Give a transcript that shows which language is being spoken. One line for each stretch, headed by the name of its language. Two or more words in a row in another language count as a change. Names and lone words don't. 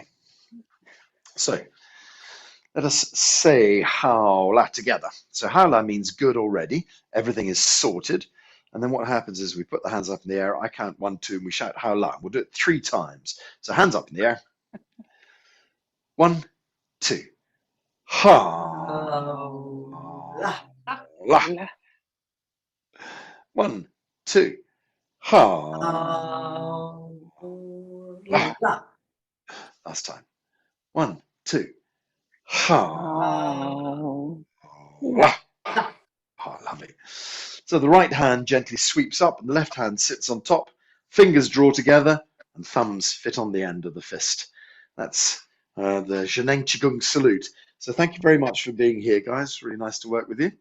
English: So let us say haola together. So haola means good already. Everything is sorted. And then what happens is we put the hands up in the air. I count 1, 2, and we shout haola. We'll do it 3 times. So hands up in the air. 1, 2. Ha. La. La. 1, 2. Ha. La. La. Last time. 1, 2. Ha. La. Oh, lovely. So the right hand gently sweeps up and the left hand sits on top. Fingers draw together and thumbs fit on the end of the fist. That's the Zheneng Qigong salute. So thank you very much for being here, guys. Really nice to work with you.